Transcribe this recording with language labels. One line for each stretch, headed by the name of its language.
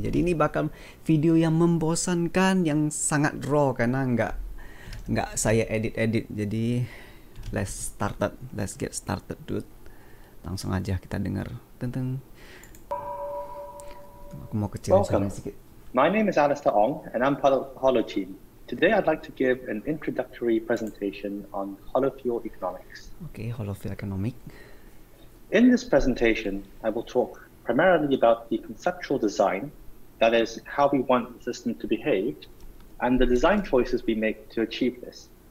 Indonesian: Jadi ini bakal video yang membosankan, yang sangat raw karena nggak saya edit.
English: Jadi let's get started dude.
Indonesian: Langsung aja kita dengar. Tentang aku mau kecilin suaranya sedikit.
English: My name is Alistair Ong and I'm part of the Holo team. Today I'd like to give an introductory presentation on Holo Fuel economics. Okay, Holo Fuel economic. In this presentation, I will talk primarily about the conceptual design, that is, how we want the system to behave, and the design choices we make to achieve this.